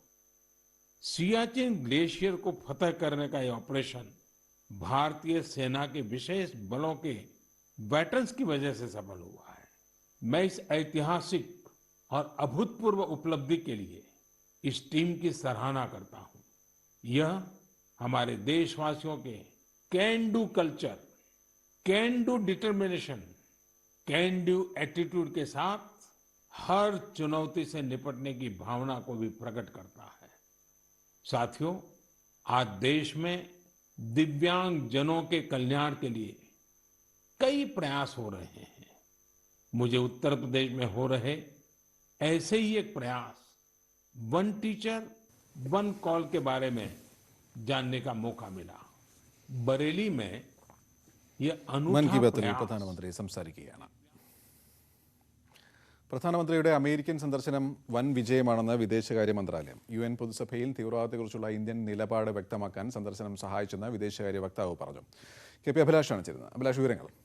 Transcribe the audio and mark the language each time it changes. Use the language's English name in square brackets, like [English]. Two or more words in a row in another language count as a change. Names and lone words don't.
[Hindi] सियाचिन ग्लेशियर को फतह करने का यह ऑपरेशन भारतीय सेना के विशेष बलों के वेटरन्स की वजह से सफल हुआ है। मैं इस ऐतिहासिक और अभूतपूर्व उपलब्धि के लिए इस टीम की सराहना करता हूं। यह हमारे देशवासियों के [English] can do culture, can do determination, can do attitude [Hindi] के साथ हर चुनौती से निपटने की भावना को भी प्रकट करता है। साथियों, आज देश में दिव्यांग जनों के कल्याण के लिए कई प्रयास हो रहे हैं। मुझे उत्तर प्रदेश में हो रहे ऐसे ही एक प्रयास वन टीचर वन कॉल के बारे में जानने का मौका मिला। बरेली में यह [Malayalam] മൻ കി [Hindi] अनूठा [Malayalam] ബാത്തിൽ [Hindi] प्रयास [Malayalam] പ്രധാനമന്ത്രി സംസാരിക്കുകയാണ്. പ്രധാനമന്ത്രിയുടെ അമേരിക്കൻ സന്ദർശനം വൻ വിജയമാണെന്ന് വിദേശകാര്യ മന്ത്രാലയം. UN പൊതുസഭയിൽ തീവ്രവാദത്തെക്കുറിച്ചുള്ള ഇന്ത്യൻ നിലപാട് വ്യക്തമാക്കാൻ സന്ദർശനം സഹായിച്ചെന്ന് വിദേശകാര്യ വക്താവ് പറഞ്ഞു. KP അഭിലാഷാണ് ചേരുന്നത്. അഭിലാഷ്, വിവരങ്ങൾ.